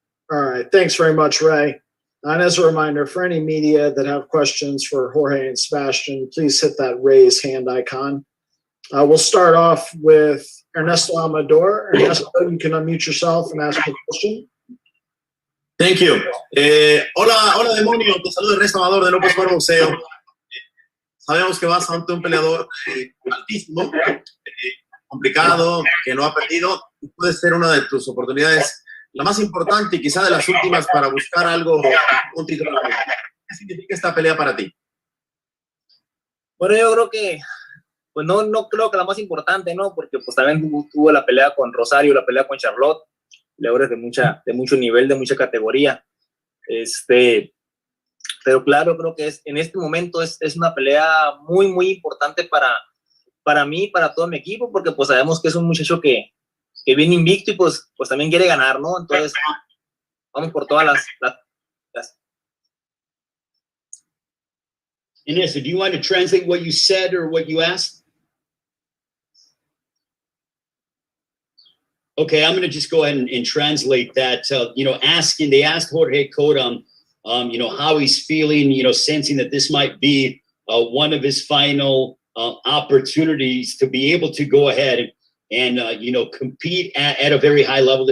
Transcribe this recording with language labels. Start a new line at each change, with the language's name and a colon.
English: All right. Thanks very much, Ray. And as a reminder, for any media that have questions for Jorge and Sebastian, please hit that raise hand icon. We'll start off with Ernesto Amador. Ernesto, you can unmute yourself and ask your question. Thank you.
Spanish: Hola demonio, te saludo Ernesto Amador de López Fuera Boxeo. Sabemos que vas ante un peleador altísimo, complicado, que no ha perdido. Puede ser una de tus oportunidades, la más importante y quizá de las últimas para buscar algo, un título. ¿Qué significa esta pelea para ti? Bueno, yo creo que, pues no creo que la más importante, ¿no? Porque pues también tuvo la pelea con Rosario, la pelea con Charlotte, peleadores de mucho nivel, de mucha categoría. Pero claro, creo que en este momento es una pelea muy, muy importante para mí, para todo mi equipo, porque pues sabemos que es un muchacho que viene invicto y pues también quiere ganar, ¿no? Entonces, vamos por todas las...
English: Inés, do you want to translate what you said or what you asked? Okay, I'm going to just go ahead and translate that. They asked Jorge Cota, how he's feeling, sensing that this might be one of his final opportunities to be able to go ahead and compete at a very high level.